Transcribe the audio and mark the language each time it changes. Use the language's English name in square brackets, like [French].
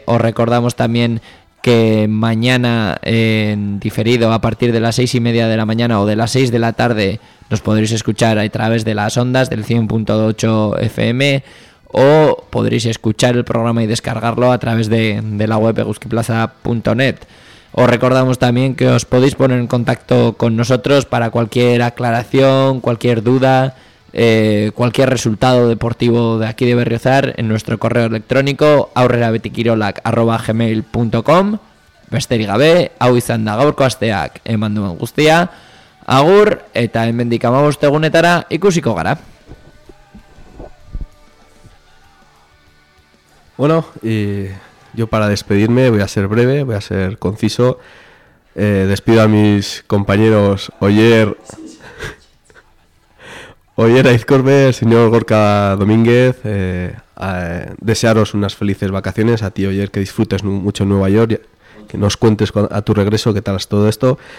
[Spanish] Os recordamos también que mañana en diferido a partir de las 6 y media de la mañana o de las 6 de la tarde nos podréis escuchar a través de las ondas del 100.8 FM o podréis escuchar el programa y descargarlo a través de la web eguskiplaza.net. Os recordamos también que os podéis poner en contacto con nosotros para cualquier aclaración, cualquier duda, cualquier resultado deportivo de aquí de Berriozar en nuestro correo electrónico aurrerabetikirolak@gmail.com. [Basque] besterik gabe, hau izan da gaurko asteak eman duen guztia, agur eta hemendik 15 egunetara ikusiko gara. [Spanish] Bueno, y yo para despedirme voy a ser breve, voy a ser conciso. Despido a mis compañeros Oier Aizcorbe, señor Gorka Domínguez, desearos unas felices vacaciones a ti, Oier, que disfrutes mucho en Nueva York, que nos cuentes a tu regreso qué tal es todo esto.